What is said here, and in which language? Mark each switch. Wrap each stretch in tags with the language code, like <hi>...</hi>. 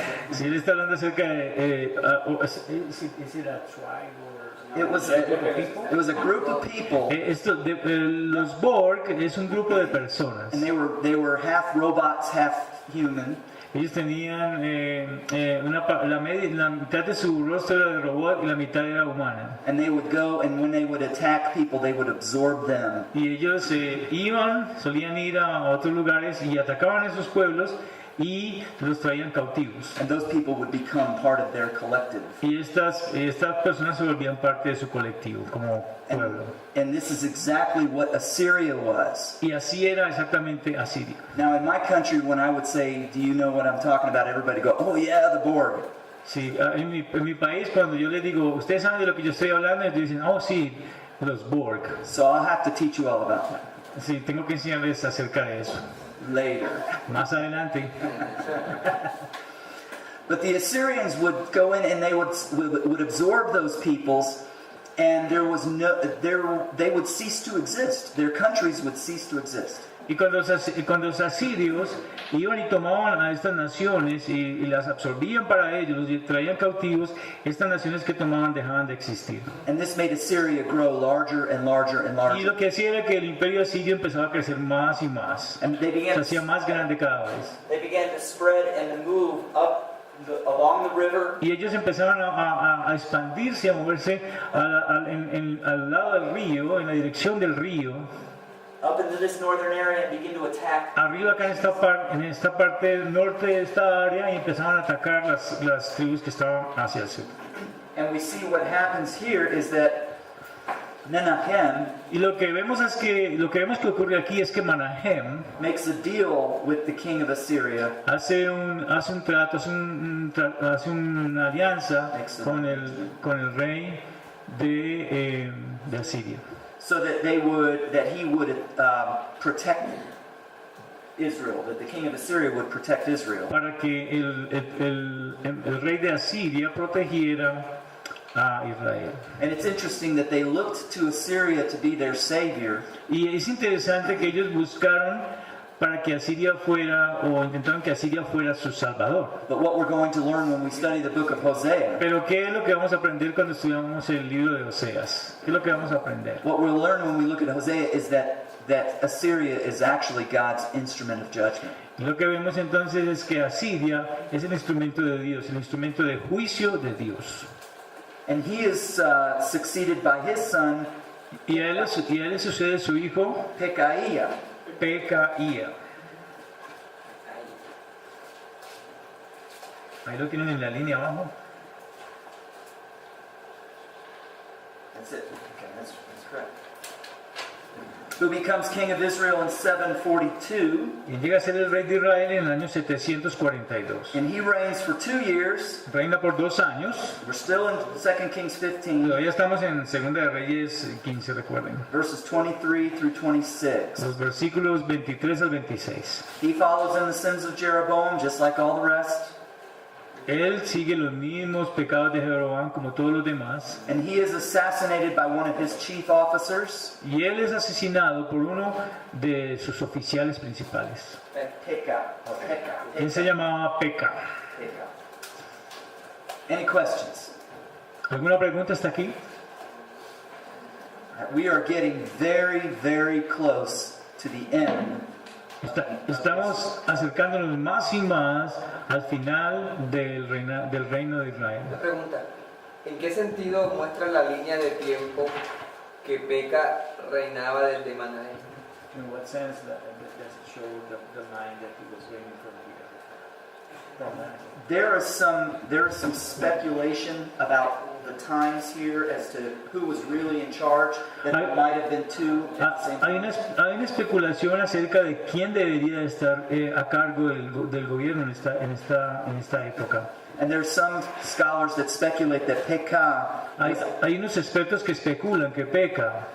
<es>Sí, él está hablando acerca de...</es> <en>is it a tribe or... It was a group of people,</en> <es>Los Borg es un grupo de personas.</es> <en>and they were half robots, half human.</en> <es>Ellos tenían la mitad de su rostro era de robot y la mitad era humana.</es> <en>And they would go, and when they would attack people, they would absorb them.</en> <es>Y ellos solían ir a otros lugares y atacaban a esos pueblos y los traían cautivos.</es> <en>And those people would become part of their collective.</en> <es>Y estas personas se volvían parte de su colectivo como pueblo.</es> <en>And this is exactly what Assyria was.</en> <es>Y así era exactamente Asiria.</es> <en>Now, in my country, when I would say, do you know what I'm talking about? Everybody go, oh yeah, the Borg.</en> <es>Sí, en mi país, cuando yo les digo, ¿ustedes saben de lo que yo estoy hablando? Ellos dicen, oh sí, los Borg.</es> <en>So I'll have to teach you all about that</en> <es>Sí, tengo que enseñarles acerca de eso.</es> <en>later.</en> <es>Más adelante.</es> <en>But the Assyrians would go in and they would absorb those peoples, and they would cease to exist. Their countries would cease to exist.</en> <es>Y cuando los asirios iban y tomaban a estas naciones y las absorbían para ellos, y traían cautivos, estas naciones que tomaban dejaban de existir.</es> <en>And this made Assyria grow larger and larger and</en> <es>Y</es> <en>larger.</en> <es>lo que hacía era que el imperio asirio empezaba a crecer más y más.</es> <en>And they</en> <es>Se</es> <en>began</en> <es>hacía más grande cada vez.</es> <en>to spread and to move up along the river.</en> <es>Y ellos empezaban a expandirse, a moverse al lado del río, en la dirección del río.</es> <en>Up into this northern area and begin to attack.</en> <es>Arriba acá en esta parte norte de esta área y empezaban a atacar las tribus que estaban hacia el sur.</es> <en>And we see what happens here is that Menahem</en> <es>Y lo que vemos que ocurre aquí es que Manahem</es> <en>makes a deal with the king of Assyria.</en> <es>hace un trato, hace una alianza con el rey de Asiria.</es> <en>So that he would protect Israel, that the king of Assyria would protect Israel.</en> <es>Para que el rey de Asiria protegiera a Israel.</es> <en>And it's interesting that they looked to Assyria to be their savior,</en> <es>Y es interesante que ellos buscaron para que Asiria fuera, o intentaron que Asiria fuera su salvador.</es> <en>but what we're going to learn when we study the book of Hosea,</en> <es>Pero ¿qué es lo que vamos a aprender cuando estudiamos el libro de Oseas? ¿Qué es lo que vamos a aprender?</es> <en>what we'll learn when we look at Hosea is that Assyria is actually God's instrument of judgment.</en> <es>Lo que vemos entonces es que Asiria es el instrumento de Dios, el instrumento de juicio de Dios.</es> <en>And he is succeeded by his son,</en> <es>Y a él le sucede su hijo</es> <en>Pekahiah.</en> <es>Pecaía. Ahí lo tienen en la línea abajo.</es> <en>That's it. Okay, that's correct. Who becomes king of Israel in 742,</en> <es>Y llega a ser el rey de Israel en el año 742.</es> <en>and he reigns for 2 years.</en> <es>Reina por 2 años.</es> <en>We're still in 2 Kings 15,</en> <es>Todavía estamos en Segunda de Reyes 15, recuerden.</es> <en>verses 23 through 26.</en> <es>Los versículos 23 al 26.</es> <en>He follows in the sins of Jeroboam, just like all the rest,</en> <es>Él sigue los mismos pecados de Jeroboam como todos los demás.</es> <en>and he is assassinated by one of his chief officers,</en> <es>Y él es asesinado por uno de sus oficiales principales.</es> <en>Pekah.</en> <es>Él se llamaba Peca.</es> <en>Any questions?</en> <es>¿Alguna pregunta hasta aquí?</es> <en>We are getting very, very close to the end.</en> <es>Estamos acercándonos más y más al final del reino de Israel. Una pregunta, ¿en qué sentido muestra la línea de tiempo que Peca reinaba desde Manahem?</es> <en>In what sense does it show the line that he was reigning from here? There is some speculation about the times here as to who was really in charge. That there might have been two at the same</en> <es>Hay</es> <en>time.</en> <es>una especulación acerca de quién debería estar a cargo del gobierno en esta época.</es> <en>And there's some scholars that speculate that Pekah</en> <es>Hay unos expertos que especulan que Peca</es>